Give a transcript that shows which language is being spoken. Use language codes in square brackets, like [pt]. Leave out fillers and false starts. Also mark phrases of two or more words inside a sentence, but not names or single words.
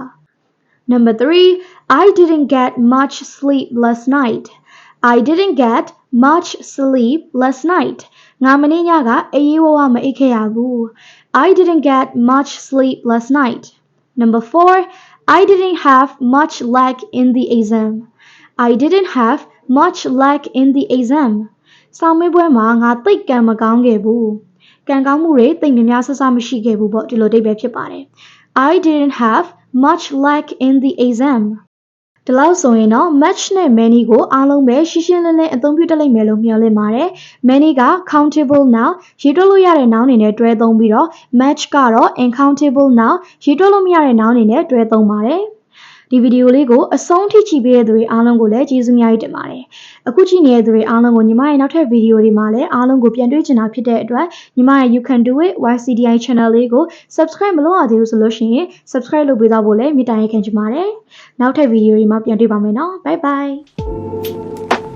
[en] Number 3, I didn't get much sleep last night. [my] ငါမနေ့ညကအေးရေးဝါးမအိပ်ခဲ့ရဘူး [en] I didn't get much sleep last night. Number 4, I didn't have much luck in the exam. [my] စာမေးပွဲမှာငါသိပ်ကံမကောင်းခဲ့ဘူးကံကောင်းမှုတွေသိပ်များများဆဆမရှိခဲ့ဘူးပေါ့ဒီလိုအဓိပ္ပာယ်ဖြစ်ပါတယ် [en] I didn't have much luck in the exam [my] ဒီ လောက်ဆိုရင်တော့ much နဲ့ many ကိုအားလုံးပဲရှင်းရှင်းလင်းလင်းအသုံးပြုတတ်လိမ့်မယ်လို့မျှော်လင့်ပါတယ် many က [en] countable noun [my] ရေး တွက်လို့ရတဲ့ noun တွေနဲ့တွဲသုံးပြီးတော့ much ကတော့ [en] uncountable noun [my] ရေးတွက်လို့မရတဲ့ noun တွေနဲ့တွဲသုံးပါတယ်ဒီဗီဒီယိုလေးကိုအဆုံးထိကြည့်ပေးတဲ့သူတွေအားလုံးကိုလည်းကျေးဇူးများကြီးတင်ပါတယ်အခုကြည့်နေတဲ့သူတွေအားလုံးကိုညီမရဲ့နောက်ထပ်ဗီဒီယိုတွေမှာလည်းအားလုံးကိုပြန်တွေ့ချင်တာဖြစ်တဲ့အတွက်ညီမရဲ့ You Can Do It YCDI channel လေးကို subscribe မလုပ်ရသေးဘူးဆိုလို့ရှိရင် subscribe လုပ်ပေးသွားဖို့လည်းမေတ္တာရပ်ခံချင်ပါတယ်နောက်ထပ်ဗီဒီယိုတွေမှာပြန်တွေ့ပါမယ်နော် [en] bye bye